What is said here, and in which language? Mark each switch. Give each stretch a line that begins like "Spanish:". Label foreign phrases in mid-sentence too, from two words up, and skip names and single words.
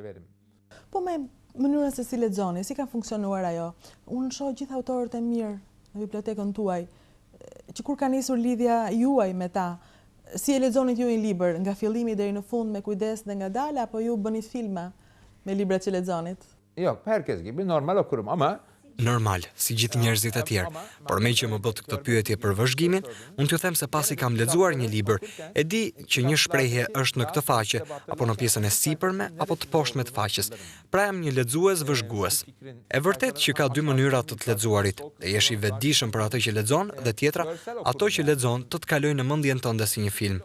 Albanian: Po me mënyrën se si lexoni, si ka funksionuar ajo? Unë shoh gjithë autorët e mirë në bibliotekën tuaj, që kur ka nisur lidhja juaj me ta, si e lexonit ju një libër, nga fillimi deri në fund me kujdes dhe ngadalë, apo ju bëni filma me librat që lexonit?
Turkish: Yok, herkes gibi normal okurum ama
Albanian: Normal, si gjithë njerëzit e tjerë, por me që më bët këtë pyetje për vëzhgimin, unë t'ju them se pasi kam lexuar një libër, e di që një shprehje është në këtë faqe, apo në pjesën e sipërme, apo të poshtme të faqes. Pra jam një lexues vëzhgues. E vërtet që ka dy mënyra të lexuarit, dhe jesh i vetëdijshëm për atë që lexon, dhe tjetra, ato që lexon të kalojë në mendjen tënde si një film.